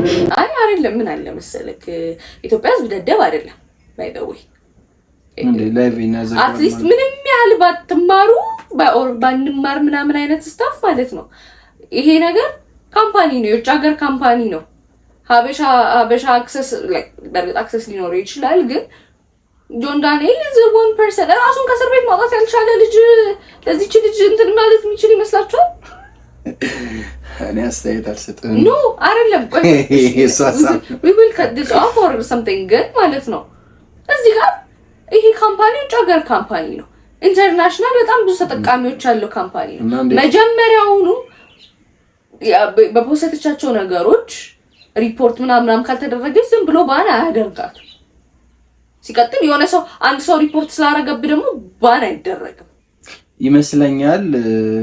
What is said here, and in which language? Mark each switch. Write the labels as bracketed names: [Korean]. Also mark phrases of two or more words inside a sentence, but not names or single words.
[Amharic] አይ አይደለም ምን አለ መሰለክ ኢትዮጵያ ህዝብ ደደብ አይደለም [English] by the way at least [Amharic] ምንም ያህል ባትማሩ ባንማር ምናምን አይነት ስታፍ ማለት ነው። ይሄ ነገር ካምፓኒ ነው፣ የውጭ ሀገር ካምፓኒ ነው። ሀበሻ አክሰስ በርግጥ አክሰስ ሊኖረው ይችላል፣ ግን ጆን ዳንኤል [English] is one person [Amharic] ራሱን ከእስር ቤት ማውጣት ያልቻለ ልጅ ለዚች ልጅ እንትን ማለት የሚችል ይመስላችኋል? እኔ አስተያየት አልሰጥም። ኖ አይደለም። ቆይ [English] we will cut this off or something [Amharic] ግን ማለት ነው እዚህ ጋር ይሄ ካምፓኒ ውጭ ሀገር ካምፓኒ ነው። ኢንተርናሽናል በጣም ብዙ ተጠቃሚዎች ያለው ካምፓኒ ነው። መጀመሪያውኑ በፖስተቻቸው ነገሮች ሪፖርት ምናምን ካልተደረገች ዝም ብሎ ባን አያደርጋት። ሲቀጥል የሆነ ሰው አንድ ሰው ሪፖርት ስላደረገብ ደግሞ ባን አይደረግም